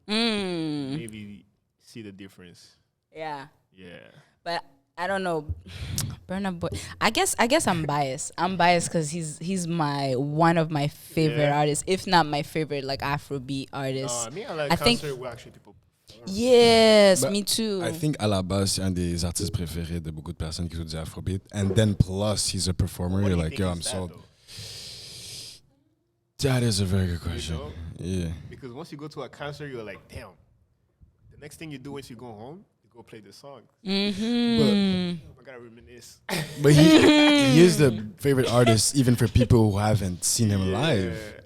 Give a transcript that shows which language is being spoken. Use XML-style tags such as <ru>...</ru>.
<en>Maybe see the difference. Yeah. Yeah. But I don't know, Burna Boy. I guess I'm biased. I'm biased because he's one of my favorite artists, if not my favorite, like Afrobeat artist. I mean, I like concert where actually people perform. Yes, But me too. I think</en> <fr>à la base, c'est un des artistes préférés de beaucoup de personnes qui écoutent du Afrobeat.</fr> <en>And then plus, he's a performer. You're like, yo, I'm sold. That is a very good question. You know? Yeah. Because once you go to a concert, you're like, damn. The next thing you do once you go home, you go play the song. I gotta reminisce. But he is the favorite artist even for people who haven't seen him live.</en>